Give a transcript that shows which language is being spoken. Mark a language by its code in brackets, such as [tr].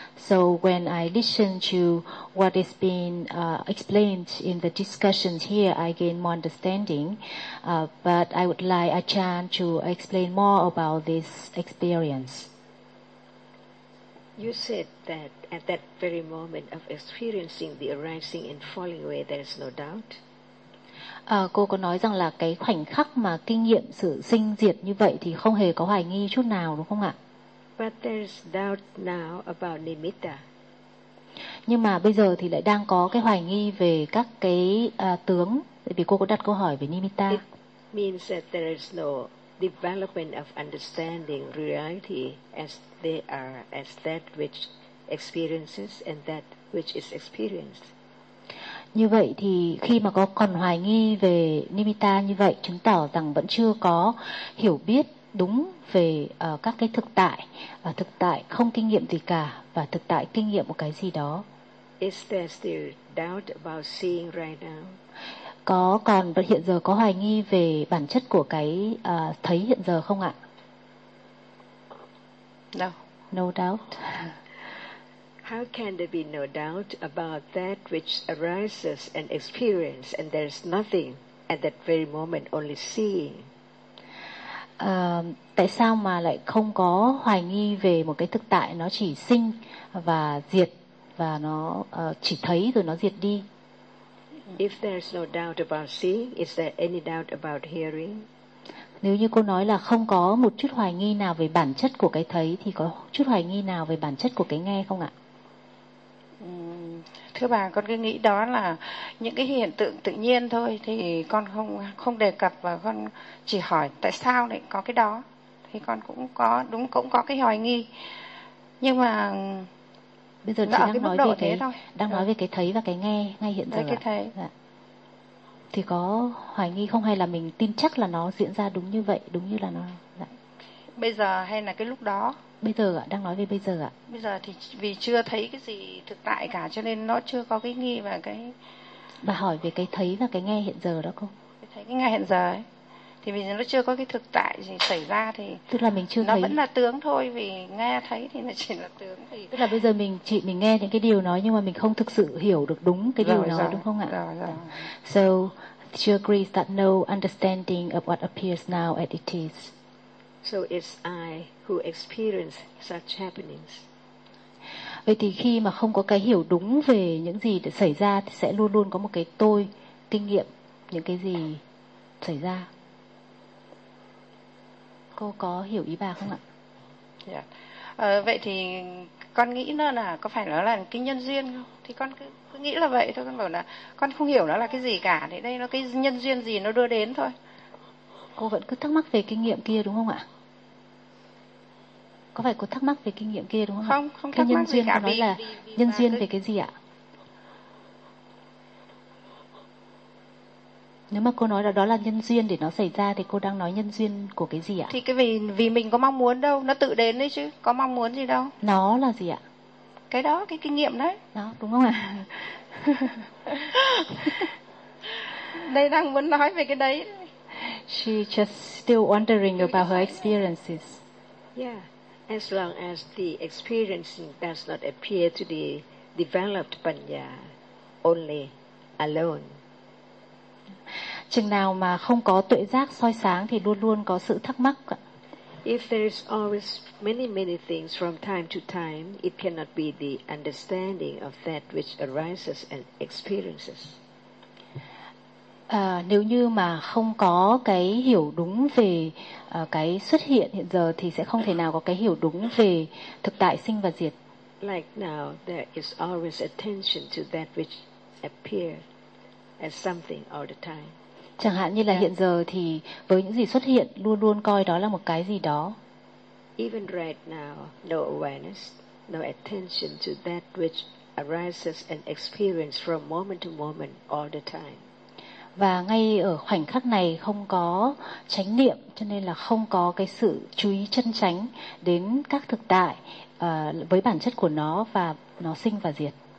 [en] So when I listened to what is being explained in the discussions here, I gained more understanding. But I would like a chance to explain more about this experience. You said that at that very moment of experiencing the arising and falling away, there is no doubt. [vi] Cô có nói rằng là cái khoảnh khắc mà kinh nghiệm sự sinh diệt như vậy thì không hề có hoài nghi chút nào, đúng không ạ? [en] But there's doubt now about nimitta. [vi] Nhưng mà bây giờ thì lại đang có cái hoài nghi về các cái tướng, vì cô có đặt câu hỏi về nimitta. [en] It means that there is no development of understanding reality as they are, as that which experiences and that which is experienced. [vi] Như vậy thì khi mà có còn hoài nghi về nimitta như vậy, chứng tỏ rằng vẫn chưa có hiểu biết đúng về các cái thực tại, thực tại không kinh nghiệm gì cả và thực tại kinh nghiệm một cái gì đó. [en] Is there still doubt about seeing right now? [vi] Có còn vẫn hiện giờ có hoài nghi về bản chất của cái thấy hiện giờ không ạ? [en] No. No doubt. How can there be no doubt about that which arises and experience and there is nothing at that very moment, only seeing? [vi] Tại sao mà lại không có hoài nghi về một cái thực tại nó chỉ sinh và diệt và nó chỉ thấy rồi nó diệt đi? [en] If there is no doubt about seeing, is there any doubt about hearing? [vi] Nếu như cô nói là không có một chút hoài nghi nào về bản chất của cái thấy thì có chút hoài nghi nào về bản chất của cái nghe không ạ? Thưa bà, con cứ nghĩ đó là những cái hiện tượng tự nhiên thôi thì con không đề cập và con chỉ hỏi tại sao lại có cái đó. Thì con cũng có đúng cũng có cái hoài nghi. Nhưng mà bây giờ chị đang nói về cái đang nói về cái thấy và cái nghe ngay hiện giờ. Cái thấy. Dạ. Thì có hoài nghi không hay là mình tin chắc là nó diễn ra đúng như vậy, đúng như là nó. Dạ. Bây giờ hay là cái lúc đó? Bây giờ ạ, đang nói về bây giờ ạ. Bây giờ thì vì chưa thấy cái gì thực tại cả cho nên nó chưa có cái nghi và cái... Bà hỏi về cái thấy và cái nghe hiện giờ đó cô. Cái thấy cái nghe hiện giờ ấy. Thì vì nó chưa có cái thực tại gì xảy ra thì... Tức là mình chưa nó thấy... Nó vẫn là tướng thôi vì nghe thấy thì nó chỉ là tướng thì... Tức là bây giờ mình nghe những cái điều nói nhưng mà mình không thực sự hiểu được đúng cái điều rồi, nói rồi. Đúng không ạ? Rồi. [en] So she agrees that no understanding of what appears now as it is. So it's I who experience such happenings. [vi] Vậy thì khi mà không có cái hiểu đúng về những gì đã xảy ra thì sẽ luôn luôn có một cái tôi kinh nghiệm những cái gì xảy ra. Cô có hiểu ý bà không ạ? [en] Yeah. [vi] Vậy thì con nghĩ nó là có phải nó là cái nhân duyên không? Thì con cứ nghĩ là vậy thôi. Con bảo là con không hiểu nó là cái gì cả. Thì đây nó cái nhân duyên gì nó đưa đến thôi. Cô vẫn cứ thắc mắc về kinh nghiệm kia đúng không ạ? Có phải cô thắc mắc về kinh nghiệm kia đúng không? Không, không cái thắc mắc gì cả. Nhân duyên là vì nhân duyên cứ... về cái gì ạ? Nếu mà cô nói là đó là nhân duyên để nó xảy ra thì cô đang nói nhân duyên của cái gì ạ? Thì cái vì mình có mong muốn đâu, nó tự đến đấy chứ, có mong muốn gì đâu. Nó là gì ạ? Cái đó, cái kinh nghiệm đấy. Đó, đúng không ạ? Đây đang muốn nói về cái đấy. [en] She just still wondering about her experiences. Yeah, as long as the experiencing does not appear to be developed panya, only alone. [vi] Chừng nào mà không có tuệ giác soi sáng thì luôn luôn có sự thắc mắc. [en] If there is always many many things from time to time, it cannot be the understanding of that which arises and experiences. [vi] Nếu như mà không có cái hiểu đúng về cái xuất hiện hiện giờ thì sẽ không thể nào có cái hiểu đúng về thực tại sinh và diệt. [en] Like now, there is always attention to that which appears as something all the time. [vi] Chẳng hạn như là hiện giờ thì với những gì xuất hiện luôn luôn coi đó là một cái gì đó. [en] Even right now, no awareness, no attention to that which arises and experiences from moment to moment all the time. [vi] Và ngay ở khoảnh khắc này không có chánh niệm cho nên là không có cái sự chú ý chân chánh đến các thực tại với bản chất của nó và nó sinh và diệt.